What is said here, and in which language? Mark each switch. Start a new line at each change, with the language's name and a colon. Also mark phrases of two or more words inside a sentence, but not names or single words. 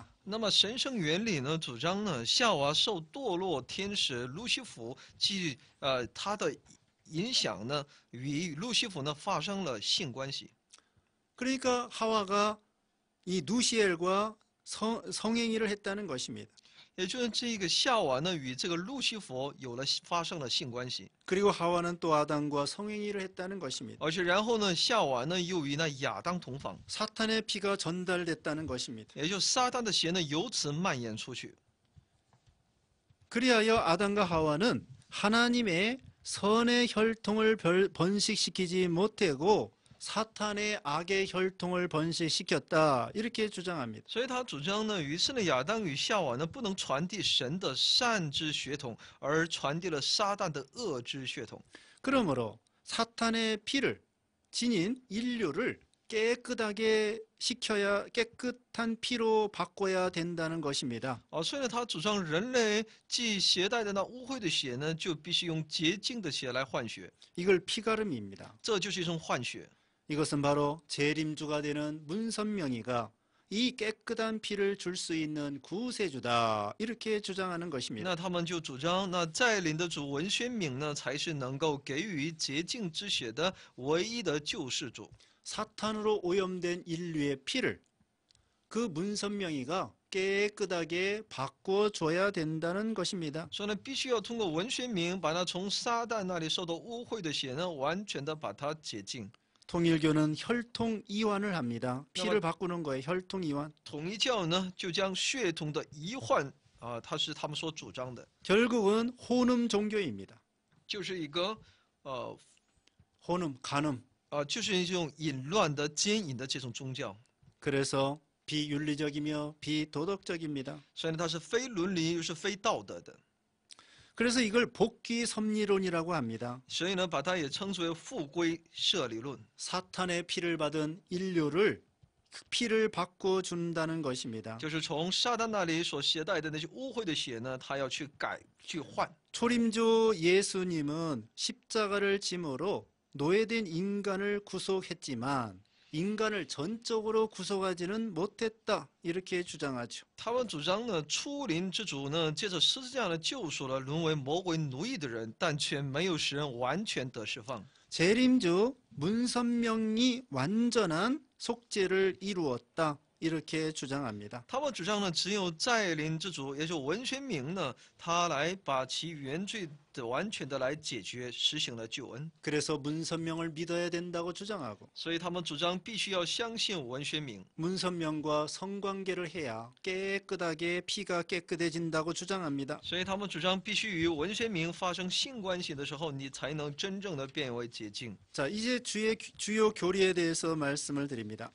Chinese: 那么神圣原理呢，主张呢，夏娃受堕落天使路西弗他的影响呢，与路西弗呢发生了性关系。
Korean: 그러니까 하와가 이 누시엘과 성행위를 했다는 것입니다.
Chinese: 也就是这个夏娃呢，与这个路西弗发生了性关系。
Korean: 그리고 하와는 또 아담과 성행위를 했다는 것입니다.
Chinese: 而且然后呢，夏娃呢又与那亚当同房，
Korean: 사탄의 피가 전달됐다는 것입니다.
Chinese: 也就撒旦的血呢由此蔓延出去。
Korean: 그리하여 아담과 하와는 하나님의 선의 혈통을 번식시키지 못하고 사탄의 악의 혈통을 번식시켰다 이렇게 주장합니다.
Chinese: 所以他主张呢，于是呢，亚当与夏娃呢不能传递神的善之血统，而传递了撒旦的恶之血统。
Korean: 그러므로 사탄의 피를 지닌 인류를 깨끗하게 시켜야 깨끗한 피로 바꿔야 된다는 것입니다.
Chinese: 所以呢，他主张人类既携带的那污秽的血呢，就必须用洁净的血来换血，
Korean: 이걸 피가름입니다.
Chinese: 这就是一种换血。
Korean: 이것은 바로 재림주가 되는 문선명이가 이 깨끗한 피를 줄 수 있는 구세주다 이렇게 주장하는 것입니다.
Chinese: 那他们就主张，那在领的主文宣敏呢，才是能够给予洁净之血的唯一的救世主。
Korean: 사탄으로 오염된 인류의 피를 그 문선명이가 깨끗하게 바꿔줘야 된다는 것입니다.
Chinese: 所以呢，必须要通过文宣敏，把那从撒旦那里受到污秽的血呢，完全的把它洁净。
Korean: 통일교는 혈통 이완을 합니다. 피를 바꾸는 거에 혈통 이완.
Chinese: 统一教呢，就将血统的移换他是他们所主张的，
Korean: 결국은 혼음 종교입니다.
Chinese: 就是一个
Korean: 혼음, 간음.
Chinese: 就是一种淫乱的、奸淫的这种宗教，
Korean: 그래서 비윤리적이며 비도덕적입니다.
Chinese: 所以呢，它是非伦理又是非道德的，
Korean: 그래서 이걸 복귀 섭리론이라고 합니다.
Chinese: 所以呢，把它也称之为复归社理论，
Korean: 사탄의 피를 받은 인류를 피를 바꿔 준다는 것입니다.
Chinese: 就是从撒旦那里所携带的那些污秽的血呢，他要去去换。
Korean: 초림조 예수님은 십자가를 짐으로 노예된 인간을 구속했지만 인간을 전적으로 구속하지는 못했다 이렇게 주장하죠.
Chinese: 他们主张呢，初临之主呢，借着十字架呢救赎了沦为魔鬼奴役的人，但却没有使人完全得释放。
Korean: 재림주 문선명이 완전한 속죄를 이루었다 이렇게 주장합니다.
Chinese: 他们主张呢，只有再临之主，也就是文宣明呢，他来把其原罪的完全的来解决，实行了救恩。
Korean: 그래서 문선명을 믿어야 된다고 주장하고
Chinese: 所以他们主张必须要相信文宣明，
Korean: 문선명과 성관계를 해야 깨끗하게 피가 깨끗해진다고 주장합니다.
Chinese: 所以他们主张必须与文宣明发生性关系的时候，你才能真正的变为洁净。
Korean: 자, 이제 주요 교리에 대해서 말씀을 드립니다.